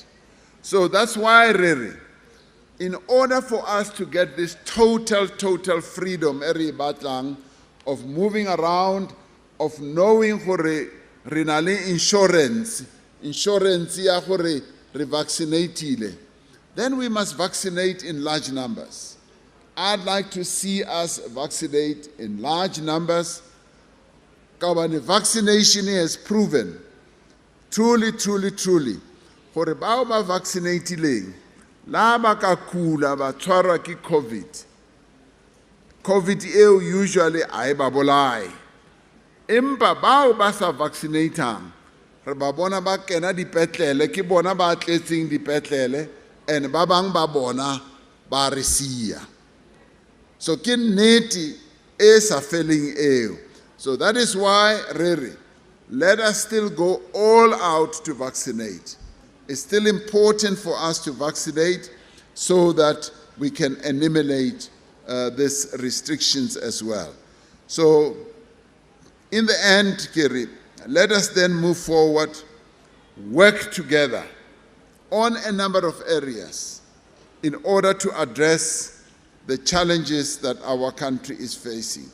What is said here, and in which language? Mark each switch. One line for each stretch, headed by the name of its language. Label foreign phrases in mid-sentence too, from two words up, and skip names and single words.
English: So that's why, really, in order for us to get this total freedom of moving around, of knowing insurance ya revaccinate, then we must vaccinate in large numbers. I'd like to see us vaccinate in large numbers. Vaccination has proven, truly,
Southern Sotho: gore bao ba vaccinatileng la ba ka kula ba tshwarwa ke COVID eo usually a e ba bolai, empa bao ba sa vaccinatang re ba bona ba kena dipetlele, ke bona ba tletseng dipetlele, and ba bang ba bona ba re sia. So ke nnete e sa feleng eo.
English: So that is why, Rere, let us still go all out to vaccinate. It's still important for us to vaccinate so that we can eliminate these restrictions as well. So, in the end, Kiri, let us then move forward, work together on a number of areas in order to address the challenges that our country is facing.